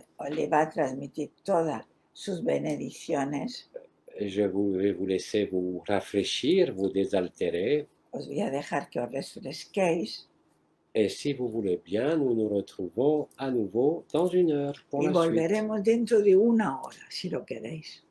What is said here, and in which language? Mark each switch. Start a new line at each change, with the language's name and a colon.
Spanish: le va a transmitir todas sus bendiciones.
French: vais vous laisser vous rafraîchir, vous désaltérer.
Spanish: Os voy a dejar que os refresquéis
French: Et si vous voulez bien, nous nous retrouvons à nouveau dans 1 heure pour
Spanish: y
French: la suite.
Spanish: volveremos dentro de 1 hora, si lo queréis.